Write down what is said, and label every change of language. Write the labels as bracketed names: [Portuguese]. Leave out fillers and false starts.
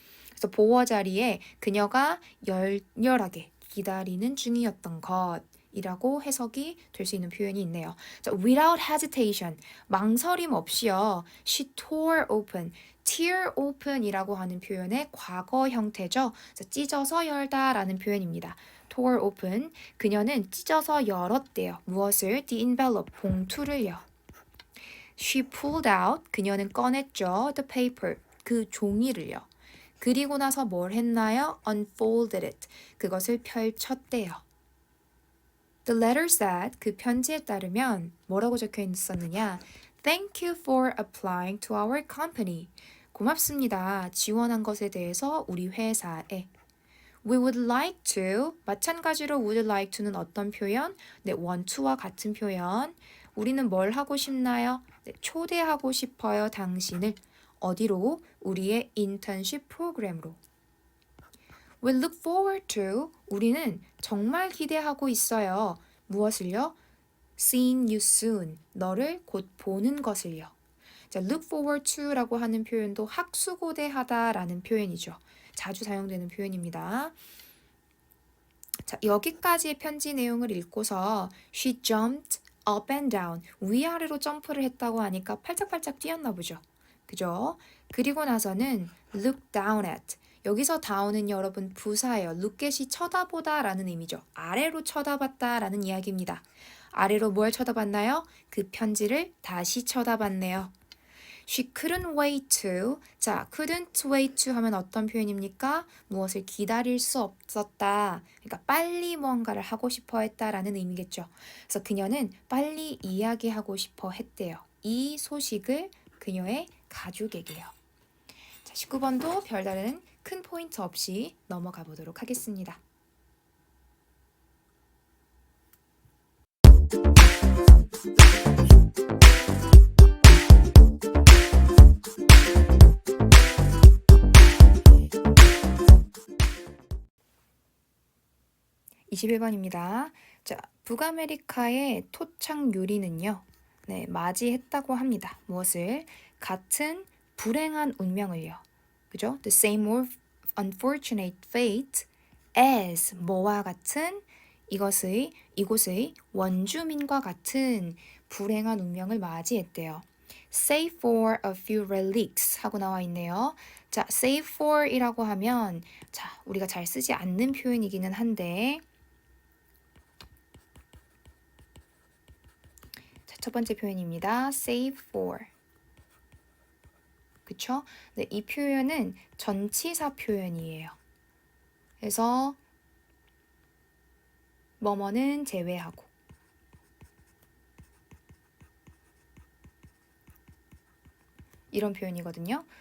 [Korean] 그래서 보어 자리에 그녀가 열렬하게 기다리는 중이었던 것 이라고 해석이 될 수 있는 표현이 있네요. 자, [English] without hesitation, [Korean] 망설임 없이요. [English] She tore open, [Korean] tear open이라고 하는 표현의 과거 형태죠. 자, 찢어서 열다라는 표현입니다. tore open, 그녀는 찢어서 열었대요. 무엇을? [English] The envelope, [Korean] 봉투를요. [English] She pulled out, [Korean] 그녀는 꺼냈죠. [English] The paper, [Korean] 그 종이를요. 그리고 나서 뭘 했나요? [English] Unfolded it, [Korean] 그것을 펼쳤대요. [English] The letter said, [Korean] 그 편지에 따르면 뭐라고 적혀 있었느냐? [English] Thank you for applying to our company. [Korean] 고맙습니다. 지원한 것에 대해서 우리 회사에. [English] We would like to, [Korean] 마찬가지로 would like to는 어떤 표현? 네, want to와 같은 표현. 우리는 뭘 하고 싶나요? 네, 초대하고 싶어요, 당신을. 어디로? 우리의 인턴십 프로그램으로. [English] We look forward to, [Korean] 우리는 정말 기대하고 있어요. 무엇을요? [English] Seeing you soon, [Korean] 너를 곧 보는 것을요. 자, look forward to라고 하는 표현도 학수고대하다라는 표현이죠. 자주 사용되는 표현입니다. 자, 여기까지의 편지 내용을 읽고서 [English] she jumped up and down, [Korean] 위아래로 점프를 했다고 하니까 팔짝팔짝 뛰었나 보죠. 그죠? 그리고 나서는 look down at, 여기서 down은 여러분 부사예요. look at이 쳐다보다 라는 의미죠. 아래로 쳐다봤다 라는 이야기입니다. 아래로 뭘 쳐다봤나요? 그 편지를 다시 쳐다봤네요. [English] She couldn't wait to, [Korean] 자, couldn't wait to 하면 어떤 표현입니까? 무엇을 기다릴 수 없었다. 그러니까 빨리 무언가를 하고 싶어 했다라는 의미겠죠. 그래서 그녀는 빨리 이야기하고 싶어 했대요. 이 소식을 그녀의 가족에게요. 자, 19번도 별다른 큰 포인트 없이 넘어가 보도록 하겠습니다. (21번입니다) 자, 북아메리카의 토착 유리는요. 네, 맞이했다고 합니다. 무엇을? 같은 불행한 운명을요. 그죠? [English] The same unfortunate fate as [Korean] 뭐와 같은 이곳의 원주민과 같은 불행한 운명을 맞이했대요. [English] Save for a few relics [Korean] 하고 나와 있네요. 자, save for 이라고 하면 자, 우리가 잘 쓰지 않는 표현이기는 한데 자, 첫 번째 표현입니다. save for. 그쵸? 네, 이 표현은 전치사 표현이에요. 그래서 뭐뭐는 제외하고 이런 표현이거든요.